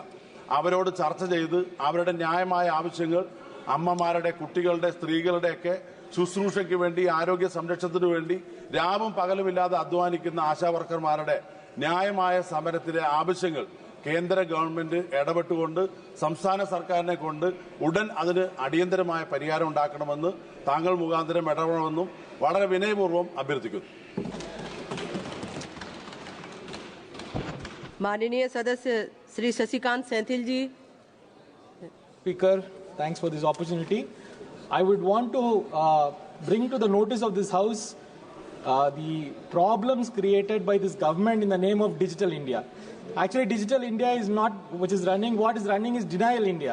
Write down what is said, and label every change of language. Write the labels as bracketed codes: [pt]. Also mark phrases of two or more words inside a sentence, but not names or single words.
[ml] അവരോട് ചർച്ച ചെയ്ത് അവരുടെ ന്യായമായ ആവശ്യങ്ങൾ, അമ്മമാരുടെ, കുട്ടികളുടെ, സ്ത്രീകളുടെയൊക്കെ ശുശ്രൂഷയ്ക്ക് വേണ്ടി, ആരോഗ്യ സംരക്ഷണത്തിന് വേണ്ടി രാവും പകലുമില്ലാതെ അധ്വാനിക്കുന്ന ആശാ വർക്കർമാരുടെ ന്യായമായ സമരത്തിലെ ആവശ്യങ്ങൾ കേന്ദ്ര ഗവൺമെന്റ് ഇടപെട്ടുകൊണ്ട് സംസ്ഥാന സർക്കാരിനെ കൊണ്ട് ഉടൻ അതിന് അടിയന്തരമായ പരിഹാരം ഉണ്ടാക്കണമെന്ന് താങ്കൾ മുഖാന്തരം ഇടപെടണമെന്നും വളരെ വിനയപൂർവ്വം അഭ്യർത്ഥിക്കുന്നു. [hi] माननीय सदस्य श्री शशिकांत सेंथिल जी. [en] Speaker, thanks for this opportunity. I would want to bring to the notice of this House the problems created by this government in the name of Digital India. Actually, Digital India is not which is running. What is running is Denial India.